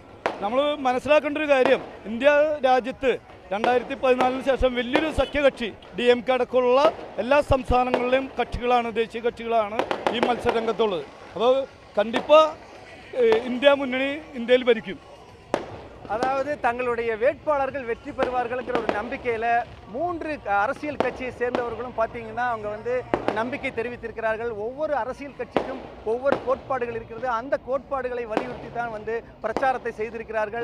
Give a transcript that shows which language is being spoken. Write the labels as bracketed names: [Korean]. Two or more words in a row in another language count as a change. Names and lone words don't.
[Malayalam] നമ്മൾ മനസ്സിലാക്കേണ്ട ഒരു കാര്യം, ഇന്ത്യ രാജ്യത്ത് 2014 ശേഷം വലിയൊരു സഖ്യകക്ഷി DMK അടക്കമുള്ള എല്ലാ സംസ്ഥാനങ്ങളിലെയും കക്ഷികളാണ്, ദേശീയ കക്ഷികളാണ് ഈ മത്സരരംഗത്തുള്ളത്. അപ്പോൾ കണ്ടിപ്പാ ഇന്ത്യ മുന്നണി ഇന്ത്യയിൽ ഭരിക്കും. [Tamil] அதாவது தங்களுடைய வேட்பாளர்கள் வெற்றி பெறுவார்கள் என்கிற ஒரு நம்பிக்கையில் 3 அரசியல் கட்சியை சேர்ந்தவர்களும் பார்த்தீங்கன்னா அவங்க வந்து நம்பிக்கை தெரிவித்திருக்கிறார்கள். ஒவ்வொரு அரசியல் கட்சிக்கும் ஒவ்வொரு கோட்பாடுகள் இருக்கிறது. அந்த கோட்பாடுகளை வலியுறுத்தி தான் வந்து பிரச்சாரத்தை செய்திருக்கிறார்கள்.